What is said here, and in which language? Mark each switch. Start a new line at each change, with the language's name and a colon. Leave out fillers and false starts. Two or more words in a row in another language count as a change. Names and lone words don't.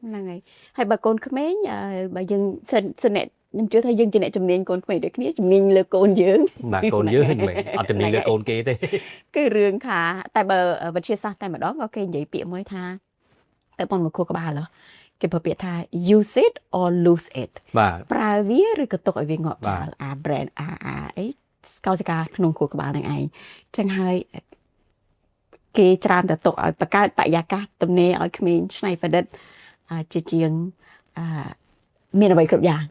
Khmer: ហ្នឹងហើយបើកូនក្មេងបើយើងសិនអ្នកខ្ញុំជឿថាយើងជាអ្នកជំនាញកូនក្មេងដូចគ្នាជំនាញលើកូនយើង បាទកូនយើងមិនអត់ជំនាញលើកូនគេទេ គឺរឿងថាតែបើវិទ្យាសាស្ត្រតែម្ដងក៏គេនិយាយពាក្យមួយថាទៅប៉ុនមកខួរក្បាលគេប្រើពាក្យថា
English: use it or lose it
Khmer: ប្រើវាឬក៏ទុកឲ្យវាងាប់ចោលbrand អីកោសិកាក្នុងខួរក្បាលនឹងឯងចឹងហើយគេច្រើនតែទុកឲ្យបង្កើតបរិយាកាសទំនេរឲ្យក្មេងឆ្នៃប្រឌិតជាជាងមានអ្វីគ្រប់យ៉ាង